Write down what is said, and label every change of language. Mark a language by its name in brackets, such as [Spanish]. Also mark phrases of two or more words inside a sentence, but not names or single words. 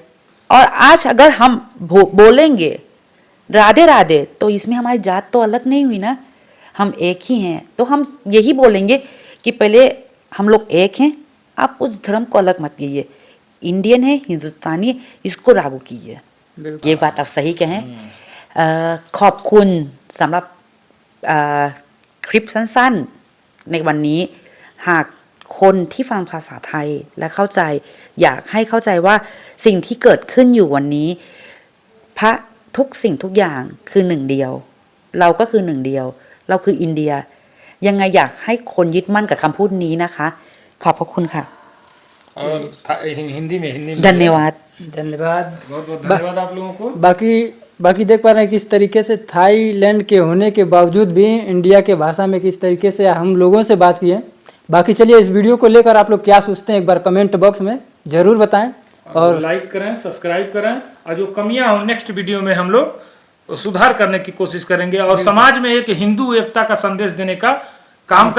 [Hindi] और आज अगर हम बोलेंगे राधे राधे, तो इसमें हमारी जात तो अलग नहीं हुई ना, हम एक ही हैं। तो हम यही बोलेंगे कि पहले हम लोग एक हैं, आप उस धर्म को अलग मत कीजिए। इंडियन है, हिंदुस्तानी है, इसको लागू कीजिए। बिल्कुल ये बात आप सही कहें। [Thai] ขอบคุณสำหรับคลิปสั้นๆในวันนี้หากคนที่ฟังภาษาไทยและเข้าใจอยากให้เข้าใจว่าสิ่งที่เกิดขึ้นอยู่วันนี้พระทุกสิ่งทุกอย่างคือหนึ่งเดียวเราก็คือหนึ่งเดียวเราคืออินเดียยังไงอยากให้คนยึดมั่นกับคำพูดนี้นะคะขอบพระคุณค่ะ [Hindi] और हिंदी में ดันเนวัต धन्यवाद। बहुत बहुत धन्यवाद आप लोगों को। बाकी देख पा रहे हैं किस तरीके से थाईलैंड के होने के बावजूद भी इंडिया के भाषा में किस तरीके से हम लोगों से बात की है। बाकी चलिए इस वीडियो को लेकर आप लोग क्या सोचते हैं एक बार [English] comment box [Hindi] में ज़रूर बताएं और लाइक करें, सब्सक्राइब करें, और जो कमियां हो [English] next video [Hindi] में हम लोग सुधार करने की कोशिश करेंगे और समाज में एक हिंदू एकता का संदेश देने का काम करेंगे।